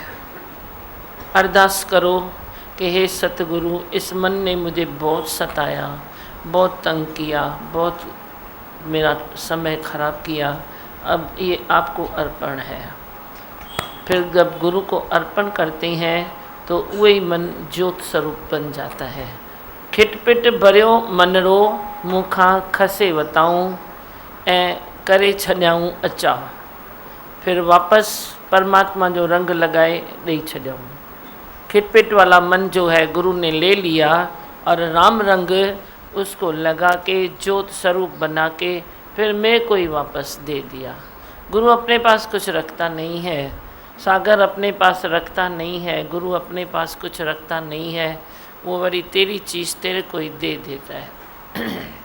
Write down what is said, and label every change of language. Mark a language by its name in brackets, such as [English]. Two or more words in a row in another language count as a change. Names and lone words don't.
[Hindi] अरदास करो कि हे सतगुरु, इस मन ने मुझे बहुत सताया, बहुत तंग किया, बहुत मेरा समय खराब किया, अब ये आपको अर्पण है। फिर जब गुरु को अर्पण करते हैं तो वही मन ज्योत स्वरूप बन जाता है। [Sindhi] खिटपिट भरियो मनरो, मुखा खसे बताऊं, ऐं करे छॾियाऊं अचा, फिर वापस परमात्मा जो रंग लगाए ॾेई छॾियाऊं। [Hindi] खिटपिट वाला मन जो है गुरु ने ले लिया और राम रंग उसको लगा के ज्योत स्वरूप बना के फिर मेरे को ही वापस दे दिया। गुरु अपने पास कुछ रखता नहीं है, सागर अपने पास रखता नहीं है, गुरु अपने पास कुछ रखता नहीं है, वो बड़ी तेरी चीज़ तेरे को ही दे देता है।